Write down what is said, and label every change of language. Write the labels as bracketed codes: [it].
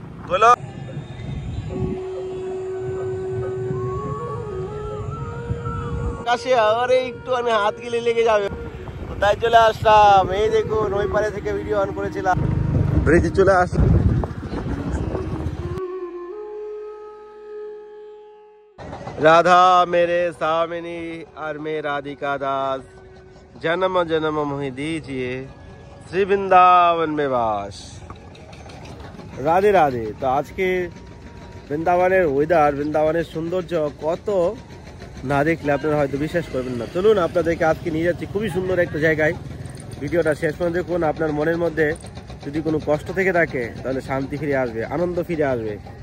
[bn] গোলক আকাশে আরে একটু আমি হাত গিলে লেগে যাবে, তাই চলে আসলাম। এই দেখুন ওই পারে থেকে ভিডিও অন করেছিলাম, ব্রিজে চলে আসলাম। [hi] राधा मेरे सामिनी और मैं राधिका दास, जन्म जन्म मोहि दीजिए श्री वृंदावन में वास। राधे राधे। तो आज के [bn] বৃন্দাবনের ওয়েদার, বৃন্দাবনের সৌন্দর্য কত না দেখলে আপনারা হয়তো বিশ্বাস করবেন না। চলুন আপনাদেরকে আজকে নিয়ে যাচ্ছি খুবই সুন্দর একটা জায়গায়। ভিডিওটা শেষ পর্যন্ত দেখুন। আপনার মনের মধ্যে যদি কোনো কষ্ট থেকে থাকে তাহলে শান্তি ফিরে আসবে, আনন্দ ফিরে আসবে।